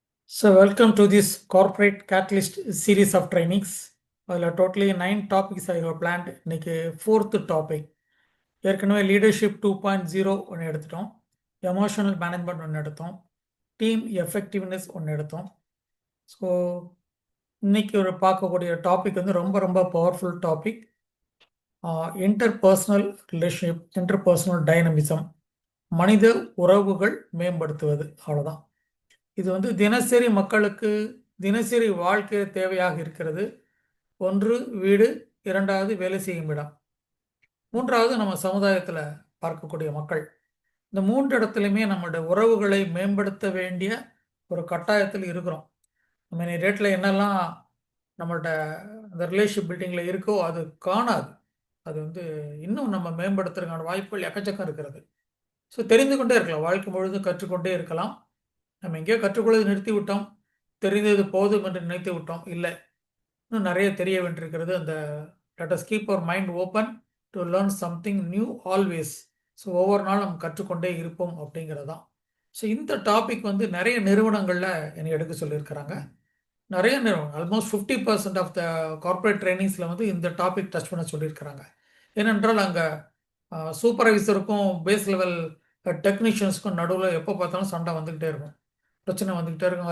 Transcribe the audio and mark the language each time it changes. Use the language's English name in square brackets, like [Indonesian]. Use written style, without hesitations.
[English] So, welcome to this corporate catalyst series of trainings. அதில் totally 9 topics I have planned. இன்னைக்கு fourth topic. [Tamil] ஏற்கனவே leadership 2.0 ஒன்று எடுத்துட்டோம், emotional management ஒன்று எடுத்தோம், டீம் எஃபெக்டிவ்னஸ் ஒன்று எடுத்தோம். ஸோ இன்னைக்கு ஒரு பார்க்கக்கூடிய டாபிக் வந்து ரொம்ப ரொம்ப powerful topic. Interpersonal relationship, interpersonal dynamism, மனித உறவுகள் மேம்படுத்துவது. அவ்வளோதான். இது வந்து தினசரி மக்களுக்கு தினசரி வாழ்க்கை தேவையாக இருக்கிறது. ஒன்று வீடு, இரண்டாவது வேலை செய்யும் இடம், மூன்றாவது நம்ம சமுதாயத்தில் பார்க்கக்கூடிய மக்கள். இந்த மூன்று இடத்துலையுமே நம்மளுடைய உறவுகளை மேம்படுத்த வேண்டிய ஒரு கட்டாயத்தில் இருக்கிறோம். நம்ம ரேட்டில் என்னெல்லாம் நம்மள்ட்ட அந்த ரிலேஷன்ஷிப் பில்டிங்கில் இருக்கோ அது காணாது. அது வந்து இன்னும் நம்ம மேம்படுத்துறதுக்கான வாய்ப்புகள் எக்கச்சக்கம் இருக்கிறது. ஸோ தெரிந்து கொண்டே இருக்கலாம், வாழ்க்கை முழுவதும் கற்றுக்கொண்டே இருக்கலாம். நம்ம எங்கேயோ கற்றுக்கொள்வது நிறுத்தி விட்டோம், தெரிந்தது போதும் என்று நினைத்து விட்டோம். இல்லை, இன்னும் நிறைய தெரிய வேண்டியிருக்கிறது. [English] அந்த let us keep our mind open to learn something new always. [Tamil] So ஒவ்வொரு நாளும் நம்ம கற்றுக்கொண்டே இருப்போம் அப்படிங்கிறதான். ஸோ இந்த டாபிக் வந்து நிறைய நிறுவனங்களில் என்னை எடுக்க சொல்லியிருக்கிறாங்க. நிறைய நிறுவனம் [English] almost 50% of the corporate ட்ரைனிங்ஸில் [Tamil] வந்து இந்த டாபிக் டச் பண்ண சொல்லியிருக்கிறாங்க. ஏனென்றால் அங்கே சூப்பர்வைசருக்கும் பேஸ் லெவல் டெக்னீஷியன்ஸுக்கும் நடுவில் எப்போ பார்த்தாலும் சண்டை வந்துக்கிட்டே இருக்கும், பிரச்சனை வந்துக்கிட்டே இருக்கும்.